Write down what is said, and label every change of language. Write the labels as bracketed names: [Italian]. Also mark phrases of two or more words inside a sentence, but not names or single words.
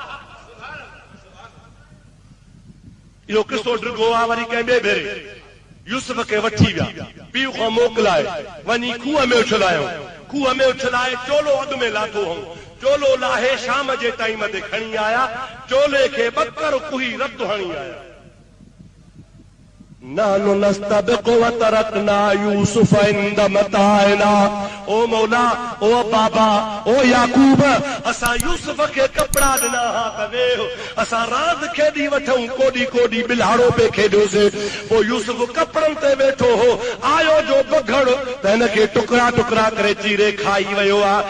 [Sindhi] इहो किसो ड्रिगो आहे वरी कंहिं ॿिए भेरे यूसुफ खे वठी विया पीउ खां मोकिलाए वञी खूह में उछलाए चोलो अॻु में लाथो हो चोलो लाहे शाम जे टाइम ते खणी आया चोले खे ॿकर कुही रत हणी आया [Arabic] إنا نستبق وتركنا يوسف عند متاعنا. [Sindhi] ओ मौला, ओ बाबा, ओ याकूब, असां यूसुफ खे कपड़ा ॾिना हा त वेहो असां रांदि खेॾी वठूं, कोॾी कोॾी बिलाड़ो पे खेॾियोसीं। पोइ यूसुफ कपड़नि ते वेठो हो, आयो जो बघड़ त हिन खे टुकड़ा टुकड़ा करे चीरे खाई वियो आहे।